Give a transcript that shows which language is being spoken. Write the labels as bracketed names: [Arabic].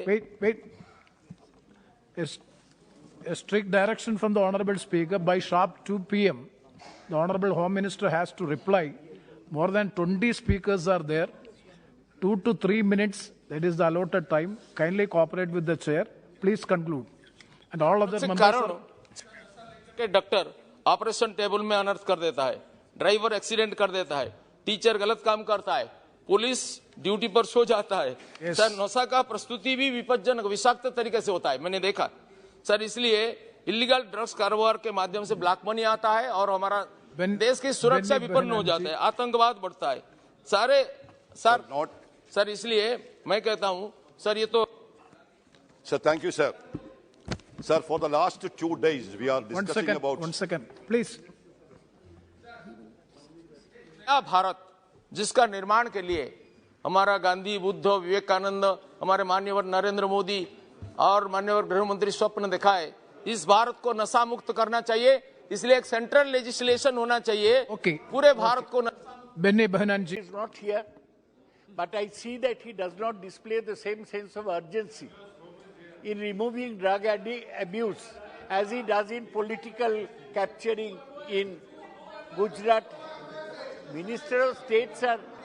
[English] wait, a strict direction from the honorable speaker by sharp 2 p.m. the honorable home minister has to reply. More than 20 speakers are there. 2 to 3 minutes, that is the allotted time. Kindly cooperate with the chair. Please conclude. And all other members. [Hindi] के doctor operation table में अनर्थ कर देता है, driver accident कर देता है, teacher गलत काम करता है, पुलिस ड्यूटी पर सो जाता है। सर नशा का प्रस्तुति भी विपज्जनक विषाक्त तरीके से होता है, मैंने देखा सर। इसलिए इलीगल ड्रग्स कारोबार के माध्यम से ब्लैक मनी आता है और हमारा देश की सुरक्षा विपन्न हो जाता है, आतंकवाद बढ़ता है सारे सर। इसलिए मैं कहता हूं सर, ये तो [English] Sir thank you sir. Sir, for the last 2 days, we are discussing about... One second, please. [Hindi] Bharat जिसका निर्माण के लिए हमारा गांधी, बुद्ध, विवेकानंद, हमारे माननीय नरेंद्र मोदी और माननीय गृह मंत्री स्वप्न देखा है, इस भारत को नशा मुक्त करना चाहिए। इसलिए एक सेंट्रल लेजिस्लेशन होना चाहिए पूरे भारत को। [English] Benny Behananji is not here, but I see that he does not display the same sense of urgency in removing drug abuse as he does in political capturing in Gujarat. Minister of State, sir.